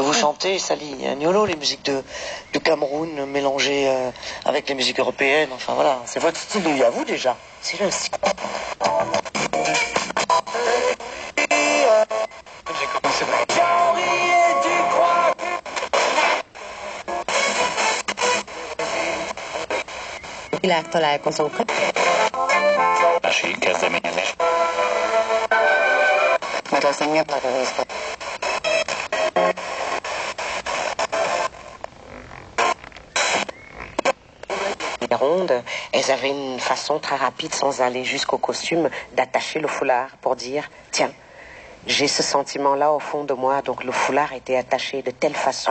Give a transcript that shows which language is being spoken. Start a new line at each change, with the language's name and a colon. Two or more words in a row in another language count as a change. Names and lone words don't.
French: chanter Sali Agnolo, les musiques du Cameroun mélangées avec les musiques européennes. Enfin voilà, c'est votre style à vous déjà. C'est le style. J'ai commencé par...
Hungarian: Világtalálkozók. Másik kezdeményezés. Mert az engem nagyon izgat.
French: Les rondes, elles avaient une façon très rapide, sans aller jusqu'au costume, d'attacher le foulard pour dire, tiens, j'ai ce sentiment-là au fond de moi, donc le foulard était attaché de telle façon.